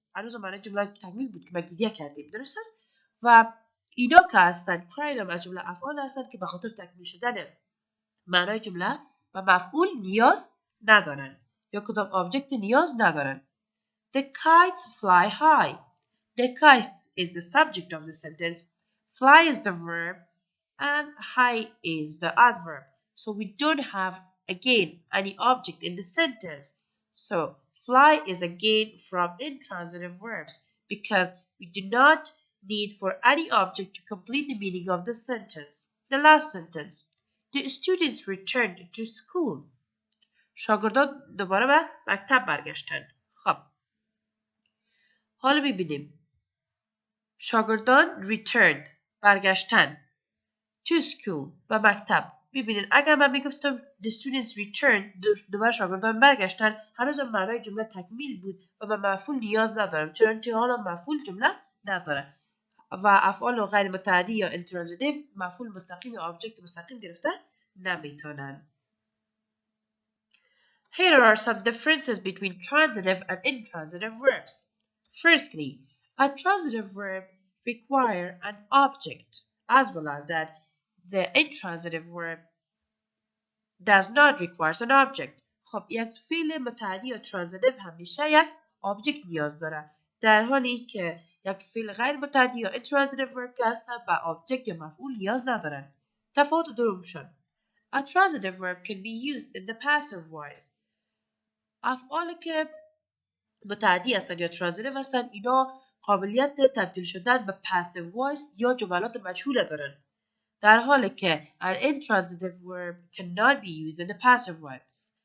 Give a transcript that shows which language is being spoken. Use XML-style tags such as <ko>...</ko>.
<fa>هنوز معنای جمله تکمیل بود که من گریه کردیم. درست است؟ و اینا که هستن cried هم از جمله افعال هستن که به خاطر تکمیل شدن معنای جمله و مفعول نیاز ندارن یا کدام آبجکت نیاز ندارن.</fa> <en>The kites fly high. The kites is the subject of the sentence. Fly is the verb and high is the adverb. So we don't have again any object in the sentence. So fly is again from intransitive verbs because we do not need for any object to complete the meaning of the sentence. The last sentence. The students returned to school.</en> <fa>شاگردان دوباره به مکتب برگشتند. خب حالا ببینیم. شاگردان returned برگشتن to school به مکتب. ببینید اگر من میگفتم</fa> <en>the students returned</en> <fa>دوباره شاگردان برگشتن هنوز معنای جمله تکمیل بود و به مفعول نیاز ندارم چنانچه حالا مفعول جمله نداره و افعال غیر متعدی یا intransitive مفعول مستقیم یا آبجکت مستقیم گرفته نمیتونن.</fa> <en>Here are some differences between transitive and intransitive verbs. Firstly, a transitive verb requires an object as well as that the intransitive verb does not require an object.</en> <fa>خب یک فعل متعدی یا transitive همیشه یک object نیاز داره در حالی که یک فعل غیر متعدی یا intransitive verb که هستن به object یا مفعول نیاز ندارن. تفاوت دومشون.</fa> <en>A transitive verb can be used in the passive voice.</en> <fa>افعالی که متعدی هستن یا transitive هستن اینا قابلیت تبدیل شدن به passive voice یا جملات مجهول دارن. در حالی که</fa> <en>an intransitive verb cannot be used in the passive voice.</en>